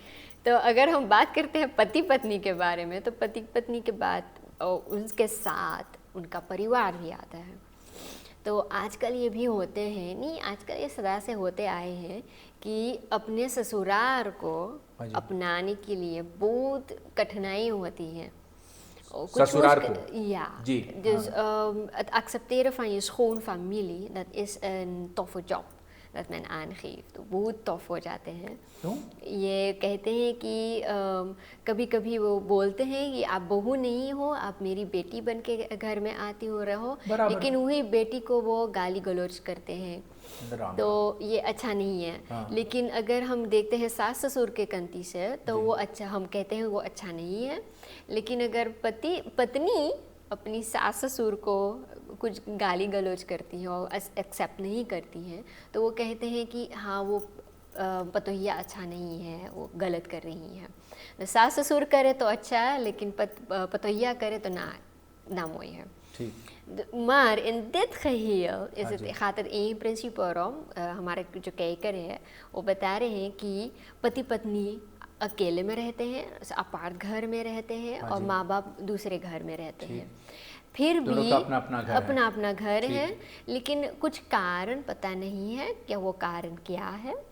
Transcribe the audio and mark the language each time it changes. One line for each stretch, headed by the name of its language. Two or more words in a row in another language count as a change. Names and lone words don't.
Hindi: तो अगर हम बात करते हैं पति पत्नी के बारे में, तो पति पत्नी के बाद उनके साथ उनका परिवार भी आता है। तो आजकल ये भी होते हैं, नहीं आजकल ये सदा से होते आए हैं कि अपने ससुराल को अपनाने के लिए बहुत कठिनाई होती है। ससुरार को.
Dutch: Ja,
Hindi: जी,
Dutch: dus het accepteren van je schoonfamilie, dat is een toffe job dat men aangeeft,
Hindi: तो बहुत टफ हो जाते हैं। क्यों? ये कहते हैं कि कभी कभी वो बोलते हैं कि आप बहू नहीं हो, आप मेरी बेटी बन के घर में आती हो रहो, लेकिन वही बेटी को वो गाली गलौज करते हैं, तो ये अच्छा नहीं है। हाँ। लेकिन अगर हम देखते हैं सास ससुर के कंती से, तो वो अच्छा, हम कहते हैं वो अच्छा नहीं है। लेकिन अगर पत्नी अपनी सास ससुर को कुछ गाली गलौज करती हैं और एक्सेप्ट नहीं करती हैं, तो वो कहते हैं कि हाँ वो पतोहिया अच्छा नहीं है, वो गलत कर रही है। सास ससुर करे तो अच्छा है, लेकिन पतोहिया करे तो ना mooi है।
Dutch: Maar in dit geheel is het, gaat het in principe om,
Hindi: हमारे जो कहकर है वो बता रहे हैं कि पति पत्नी अकेले में रहते हैं, अपार्ट घर में रहते हैं, और माँ बाप दूसरे घर में रहते हैं, फिर भी अपना अपना घर है, लेकिन कुछ कारण पता नहीं है क्या वो कारण क्या है।